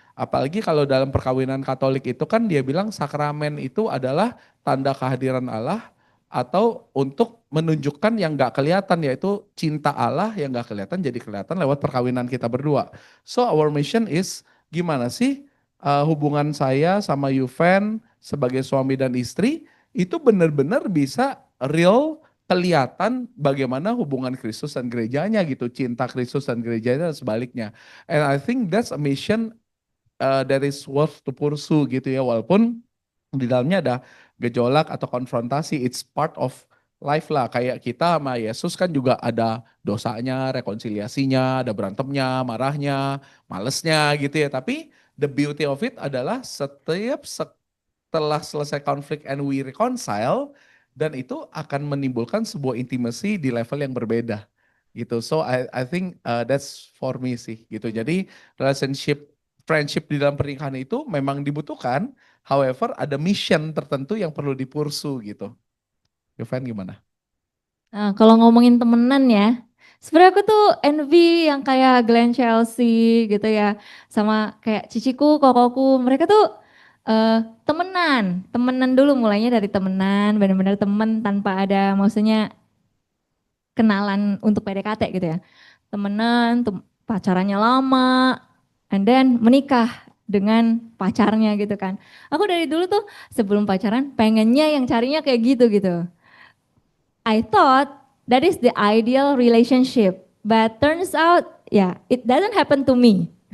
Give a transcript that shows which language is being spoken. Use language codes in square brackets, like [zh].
[id] Apalagi kalau dalam perkawinan Katolik itu kan dia bilang sakramen itu adalah tanda kehadiran Allah atau untuk menunjukkan yang gak kelihatan, yaitu cinta Allah yang gak kelihatan jadi kelihatan lewat perkawinan kita berdua. [en] So our mission is [id] gimana sih hubungan saya sama Yuven sebagai suami dan istri itu benar-benar bisa real, kelihatan bagaimana hubungan Kristus dan gerejanya gitu, cinta Kristus dan gerejanya dan sebaliknya. [en] And I think that's a mission that is worth to pursue [id] gitu ya, walaupun di dalamnya ada gejolak atau konfrontasi, [en] it's part of life lah. [id] Kayak kita sama Yesus kan juga ada dosanya, rekonsiliasinya, ada berantemnya, marahnya, malesnya gitu ya. Tapi [en] the beauty of it [id] adalah setelah selesai konflik [en] and we reconcile, [id] dan itu akan menimbulkan sebuah intimacy di level yang berbeda gitu. [en] So I think that's for me [id] sih gitu. Jadi friendship di dalam pernikahan itu memang dibutuhkan, however ada mission tertentu yang perlu dipursu gitu. Yovan gimana? Nah, kalau ngomongin temenan ya, sebenarnya aku tuh envy yang kayak Glenn Chelsea gitu ya, sama kayak ciciku, kokoku, mereka tuh temenan dulu, mulainya dari temenan, benar-benar temen tanpa ada maksudnya kenalan untuk PDKT gitu ya. Temenan, pacarannya lama, [en] and then [id] menikah dengan pacarnya gitu kan. Aku dari dulu tuh sebelum pacaran pengennya yang carinya kayak gitu. [en] I thought that is the ideal relationship, but turns out it doesn't happen to me.